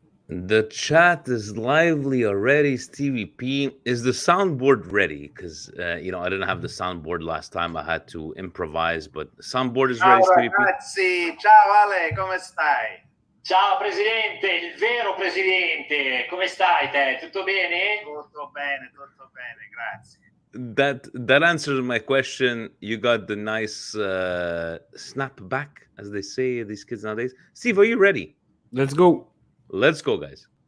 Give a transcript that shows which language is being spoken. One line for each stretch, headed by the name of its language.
English: The chat is lively already. Stevie P, is the soundboard ready? Because I didn't have the soundboard last time. I had to improvise, but the soundboard is ready.
Italian: Ciao Stevie P. ragazzi, ciao Ale, come stai? Ciao Presidente, il vero Presidente, come stai te? Tutto bene? Tutto bene, grazie.
English: That answers my question. You got the nice snap back, as they say, these kids nowadays. Steve, are you ready? Let's go. Let's go, guys.